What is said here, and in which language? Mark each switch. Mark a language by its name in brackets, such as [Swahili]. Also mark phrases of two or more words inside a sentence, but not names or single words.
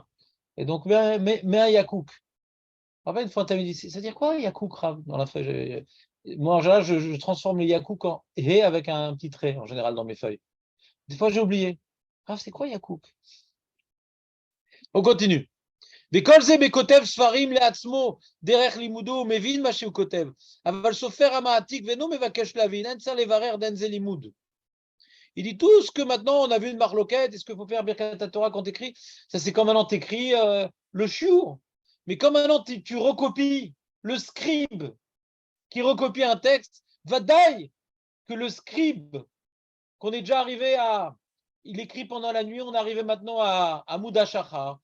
[French] Et donc, mets un yakouk. En fait, une fois, tu avais dit, c'est-à-dire quoi, yakouk, Rav, dans la feuille? Moi, en général, je transforme le yakouk en hé avec un petit trait, en général, dans mes feuilles. Des fois, j'ai oublié. Rav, c'est quoi yakouk? On continue. [Hebrew] וכל זה בכותב ספרים לעצמו דרך לימודו ומבין מה שהוא כותב, אבל סופר המעתיק ואינו מבקש להבין, אין צריך לברר דין זה לימוד. [French] Il dit tout ce que maintenant on a vu de marloquette, est-ce qu'il faut faire [Hebrew] ברכת תורה [French] quand tu écris? Ça c'est comme maintenant tu écris le shiur. Mais comme maintenant tu recopies le scribe qui recopie un texte, vadaï que le scribe qu'on est déjà arrivé à, il écrit pendant la nuit, on est arrivé maintenant à [Hebrew] עמוד השחר.